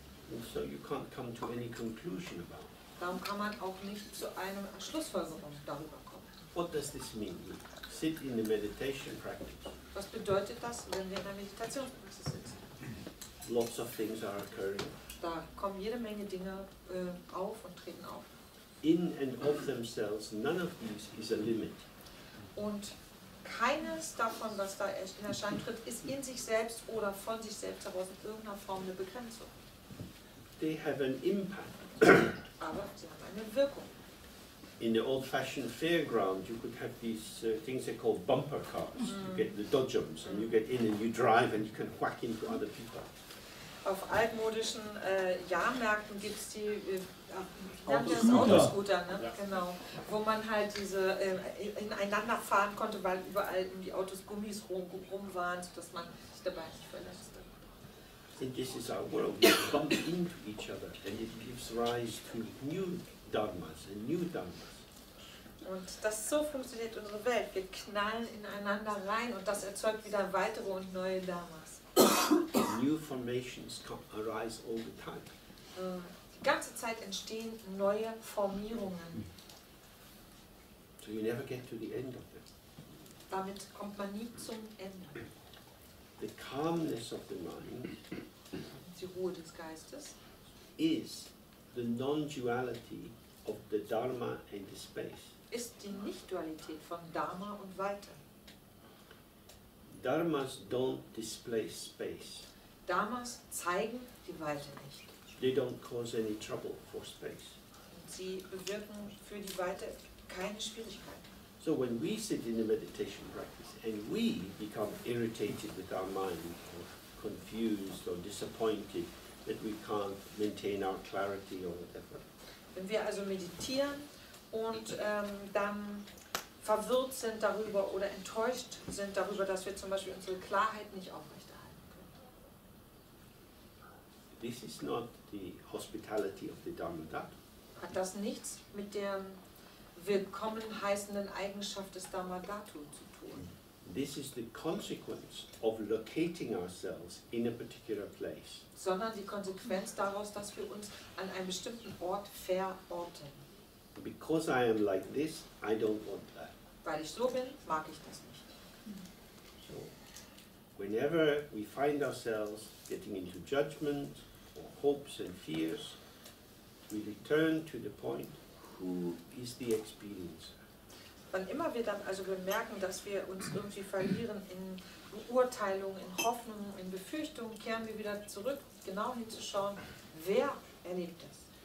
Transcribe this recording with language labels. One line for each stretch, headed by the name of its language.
English: And so you can't come to any conclusion about it.
German: Darum kann man auch nicht zu einer Schlussfolgerung darüber kommen.
English: What does this mean? We sit in the meditation practice.
German: Was bedeutet das, wenn wir in der Meditationspraxis sitzen?
English: Lots of things are occurring.
German: Da kommen jede Menge Dinge auf und treten auf.
English: In and of themselves, none of these is a limit.
German: Und keines davon, was da in Erscheinung tritt, ist in sich selbst oder von sich selbst heraus in irgendeiner Form eine Begrenzung.
English: They have an impact.
German: Aber sie haben eine Wirkung.
English: In the old-fashioned fairground, you could have these things they call bumper cars. You get the dodgems, and you get in and you drive, and you can whack into other people.
German: Auf altmodischen Jahrmärkten gibt es die Autoscooter, ne? Ja. Genau, wo man halt diese ineinander fahren konnte, weil überall um die Autos Gummis rum waren, sodass man sich dabei nicht verletzte.
English: And this is our world. We bump into each other, and it gives rise to new dharmas and new dharmas.
German: Und so funktioniert unsere Welt. Wir knallen ineinander rein und das erzeugt wieder weitere und neue Dharmas.
English: New formations arise all the time.
German: Die ganze Zeit entstehen neue Formierungen.
English: So you never get to the end of them.
German: Damit kommt man nie zum Ende.
English: The calmness of the mind
German: Die Ruhe des Geistes
English: is the non-duality of the Dharma and the space.
German: ist die Nicht-Dualität von Dharma und Weite.
English: Dharmas don't display space.
German: Dharmas zeigen die Weite nicht.
English: They don't cause any trouble for space.
German: Und sie bewirken für die Weite keine Schwierigkeiten.
English: So when we sit in the meditation practice and we become irritated with our mind or confused or disappointed that we can't maintain our clarity or whatever,
German: Wenn wir also meditieren und dann verwirrt sind darüber oder enttäuscht sind darüber, dass wir zum Beispiel unsere Klarheit nicht aufrechterhalten können,
English: this is not the hospitality of the Dharma Dhatu.
German: hat das nichts mit der willkommen heißenden Eigenschaft des Dharma Dhatu zu tun.
English: This is the consequence of locating ourselves in a particular place.
German: Sondern die Konsequenz daraus, dass wir uns an einem bestimmten Ort verorten.
English: Because I am like this, I don't want that.
German: Weil ich so bin, mag ich das nicht.
English: So, whenever we find ourselves getting into judgment or hopes and fears, we return to the point, who is the experiencer?
German: Wann immer wir dann also bemerken, dass wir uns irgendwie verlieren in Beurteilung, in Hoffnung, in Befürchtungen, kehren wir wieder zurück, genau hinzuschauen, wer erlebt das.